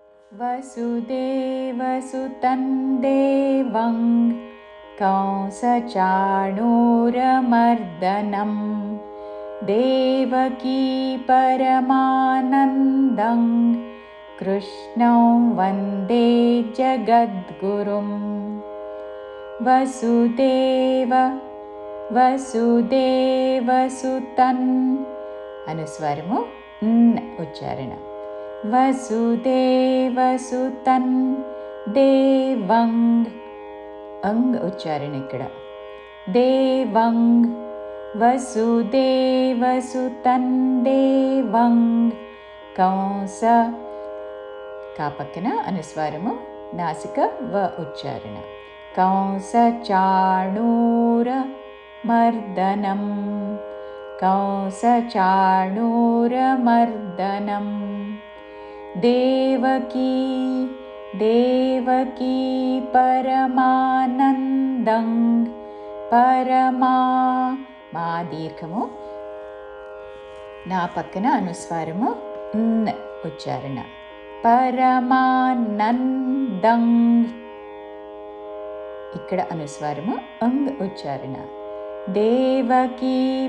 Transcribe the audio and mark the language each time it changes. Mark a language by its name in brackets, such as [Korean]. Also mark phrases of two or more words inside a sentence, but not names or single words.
[Sanskrit] वसुदेवसुतं देवं कंसचाणूरमर्दनं देवकी परमानन्दं कृष्णं वन्दे जगद्गुरुं। [Telugu] वसुदेवसुतं अनुस्वारము ఉచ్చారణ [Sanskrit] వసుదేవసుతం దేవం [Telugu] అంగ్ ఉచ్చారణ ఇక్కడ దేవం [Sanskrit] వసుదేవసుతం దేవం [Telugu] కంస కా పక్కన అనుస్వారము నాసిక వ ఉచ్చారణ [Sanskrit] కంస చాణూర మర్దనం कंसचाणूरमर्दनं देवकी परमानन्दं [Telugu] పరమా మా దీర్ఘము నా పక్కన అనుస్వారము ఉచ్చారణ పరమానందం ఇక్కడ అనుస్వారము అంగ్ ఉచ్చారణ దేవకీ